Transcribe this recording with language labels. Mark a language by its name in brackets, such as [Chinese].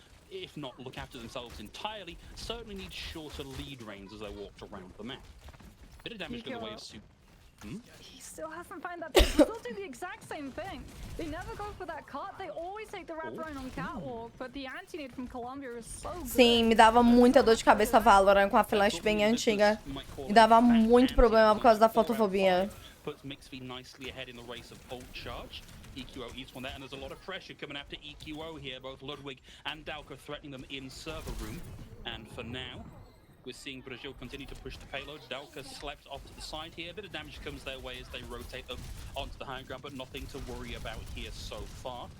[English] If not look after themselves entirely, certainly need shorter lead reins as they walked around the map. Bit of damage to the way of Super. He still hasn't found that. They still do the exact same thing. They never go for that cut. They always take the wraparound on catwalk, but the anti-nade from Colombia is so good. [Portuguese] Sim, me dava muita dor de cabeça Valorant com a flashbang antiga. Me dava muito problema por causa da fotofobia. [English] Puts Mixv nicely ahead in the race of ult charge. EQO eats one there, and there's a lot of pressure coming after EQO here. Both Ludwig and Dalka threatening them in server room. And for now, we're seeing Brazil continue to push the payload. Dalka slept off to the side here. A bit of damage comes their way as they rotate up onto the high ground, but nothing to worry about here so far.